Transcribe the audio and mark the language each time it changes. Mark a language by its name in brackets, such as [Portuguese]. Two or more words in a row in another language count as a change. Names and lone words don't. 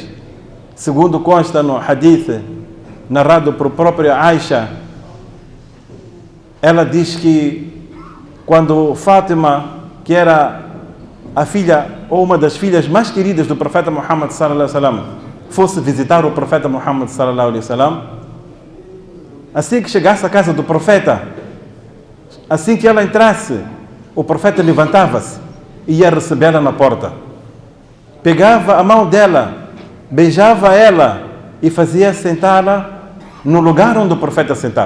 [Portuguese] Segundo consta no hadith narrado por própria Aisha, ela diz que quando Fátima, que era a filha ou uma das filhas mais queridas do profeta Muhammad [Arabic] صلى الله عليه وسلم, [Portuguese] fosse visitar o profeta Muhammad [Arabic] صلى الله عليه وسلم, [Portuguese] assim que chegasse à casa do profeta, assim que ela entrasse, o profeta levantava-se e ia recebê-la na porta. Pegava a mão dela, beijava ela e fazia sentá-la no lugar onde o profeta sentava.